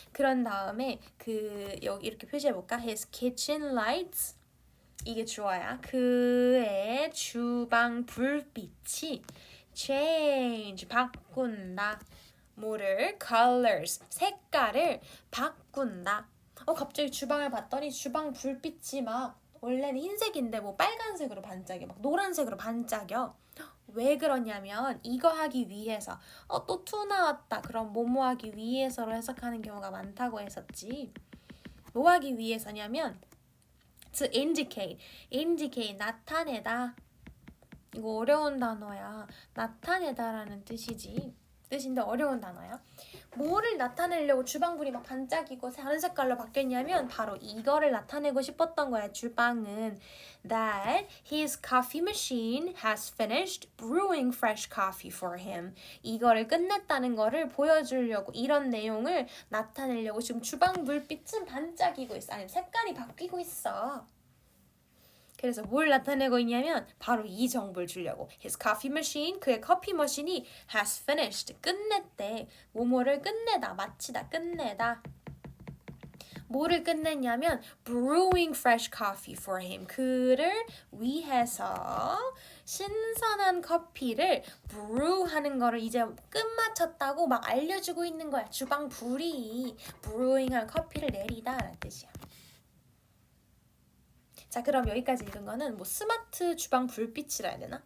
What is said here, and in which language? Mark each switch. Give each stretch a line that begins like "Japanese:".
Korean: 그런 다음에 그 여기 이렇게 표시해 볼까?
English: his kitchen lights
Korean: 이게 주어야. 그의 주방 불빛이 change 바꾼다. 뭐를 colors 색깔을 바꾼다. 갑자기 주방을 봤더니 주방 불빛이 막 원래는 흰색인데 뭐 빨간색으로 반짝여 막 노란색으로 반짝여. 왜 그러냐면 이거 하기 위해서 또 투 나왔다. 그럼 뭐뭐 하기 위해서로 해석하는 경우가 많다고 했었지. 뭐 하기 위해서냐면
English: to indicate
Korean: 나타내다. 이거 어려운 단어야. 나타내다라는 뜻인데 어려운 단어야. 뭐를 나타내려고 주방불이 막 반짝이고 다른 색깔로 바뀌었냐면 바로 이거를 나타내고 싶었던 거야. 주방은
English: that his coffee machine has finished brewing fresh coffee for him.
Korean: 이거를 끝냈다는 거를 보여주려고 이런 내용을 나타내려고 지금 주방 불빛은 반짝이고 있어. 아니 색깔이 바뀌고 있어. 그래서 뭘 나타내고 있냐면 바로 이 정보를 주려고.
English: His coffee machine,
Korean: 그의 커피 머신이
English: has finished,
Korean: 끝냈대. 뭐뭐를 끝내다, 마치다, 끝내다. 뭐를 끝냈냐면
English: brewing fresh coffee for him.
Korean: 그를 위해서 신선한 커피를 brew하는 거를 이제 끝마쳤다고 막 알려주고 있는 거야. 주방 불이 brewing한 커피를 내리다 라는 뜻이야. 자 그럼 여기까지 읽은 거는 뭐 스마트 주방 불빛이라 해야 되나?